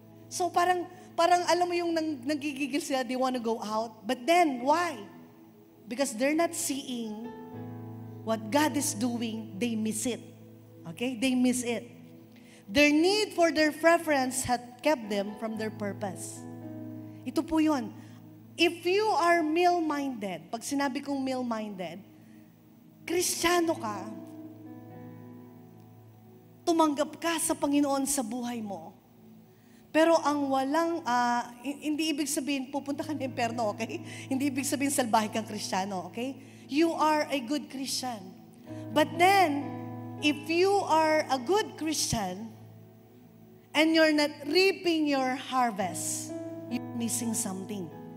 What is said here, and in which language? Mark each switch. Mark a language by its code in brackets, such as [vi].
[tl] So parang alam mo yung nagigigil sila, [en] they want to go out. But then, why? Because they're not seeing what God is doing, they miss it. Okay? They miss it. Their need for their preference had kept them from their purpose. [tl] Ito po yun. [en] If you are meal-minded, [tl] pag sinabi kong meal-minded, Kristiyano ka, tumanggap ka sa Panginoon sa buhay mo, pero ang walang, hindi ibig sabihin, pupunta ka ng impyerno, okay? Hindi ibig sabihin, salbahe kang Kristiyano, okay? [en] You are a good Christian. But then, if you are a good Christian and you're not reaping your harvest, you're missing something.